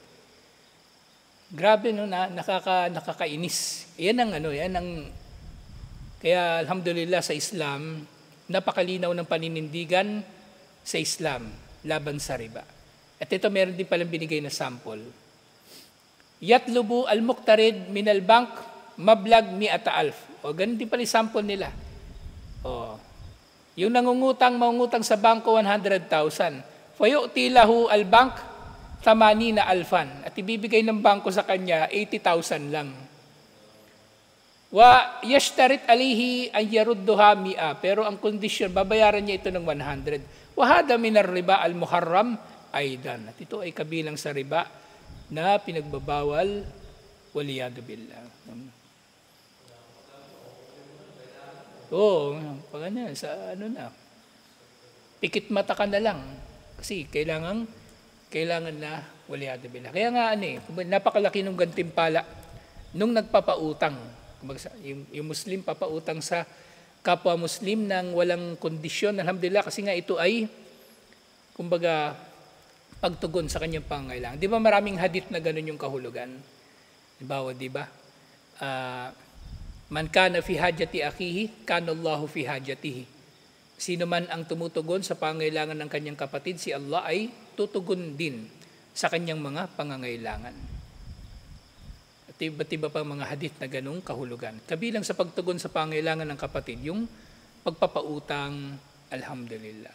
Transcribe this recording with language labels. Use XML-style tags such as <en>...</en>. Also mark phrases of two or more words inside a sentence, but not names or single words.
<tl>Grabe nakakainis. Yan ang kaya alhamdulillah sa Islam, napakalinaw ng paninindigan sa Islam laban sa riba. At ito meron din palang binigay na sample.</tl> <ar>يطلب المقترض من البنك مبلغ 100,000.</ar> <tl>O ganun din pala yung sample nila. Yung mangungutang sa bangko 100,000.</tl> <ar>فيعطي له البنك 80,000.</ar> <tl>At ibibigay ng bangko sa kanya 80,000 lang.</tl> <ar>ويشترط عليه أن يردها 100.</ar> <tl>Pero ang kondisyon, babayaran niya ito ng 100.</tl> <ar>وهذا من الربا المحرم أيضا.</ar> <tl>At ito ay kabilang sa riba na pinagbabawal</tl> <ar>والعياذ بالله.</ar> <tl>Pag sa pikit mata ka na lang. Kasi kailangan na</tl> <ar>والعياذ بالله.</ar> <tl>Kaya nga napakalaki ng gantimpala nung nagpapautang. Yung Muslim papautang sa kapwa Muslim nang walang kondisyon. Alhamdulillah, kasi nga ito ay kumbaga pagtugon sa kanyang pangangailangan. Di ba maraming hadith na ganun yung kahulugan? Di ba?</tl> <ar>من كان في حاجة أخيه كان الله في حاجته.</ar> <tl>Sino man ang tumutugon sa pangangailangan ng kanyang kapatid, si Allah ay tutugon din sa kanyang mga pangangailangan. At iba pa mga hadith na ganung kahulugan. Kabilang sa pagtugon sa pangangailangan ng kapatid, yung pagpapautang, alhamdulillah.</tl>